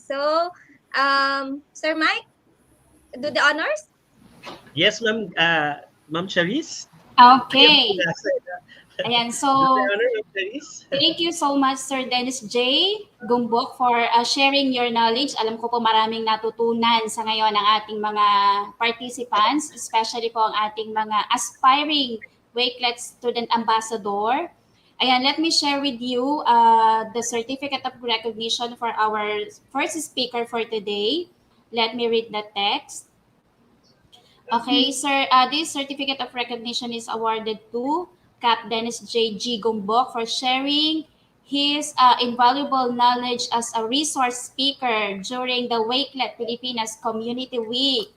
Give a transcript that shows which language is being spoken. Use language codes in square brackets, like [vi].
[en] So, Sir Mike, do the honors? Yes, ma'am. Ma'am Charisse? Okay. Ayan, so thank you so much, Sir Dennis J. Gumbok, for sharing your knowledge. [tl] Alam ko po maraming natutunan sa ngayon ng ating mga participants, especially po ang ating mga aspiring Wakelet Student Ambassador. [en] Ayan, let me share with you the certificate of recognition for our first speaker for today. Let me read the text. Okay, sir, this certificate of recognition is awarded to Cap Dennis J.G. Gumbok for sharing his invaluable knowledge as a resource speaker during the Wakelet Pilipinas Community Week.